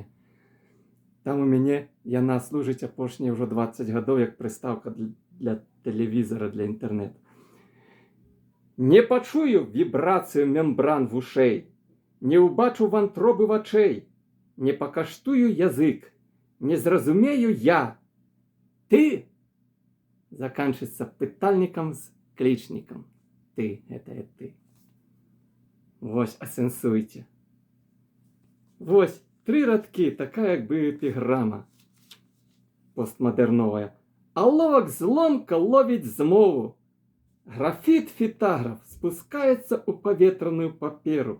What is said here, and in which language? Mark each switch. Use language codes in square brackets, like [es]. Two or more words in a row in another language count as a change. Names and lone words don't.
[be] Там у мяне яна служыць апошнія ўжо 20 гадоў як прыстаўка для тэлевізора, для інтэрнету. Не пачую вібрацыю мембран вушэй, не ўбачу вантробы вачэй, не пакаштую язык, не зразумею я. [ru] Ты заканчивается [be] пытальником с кличником. [ru] Ты – это ты. [be] Вось, асэнсуйте. Вось, 3 радкі, такая як бы эпіграма постмодерновая. А ловок зломка ловить змову. Графит-фитаграф спускается у поветранную паперу.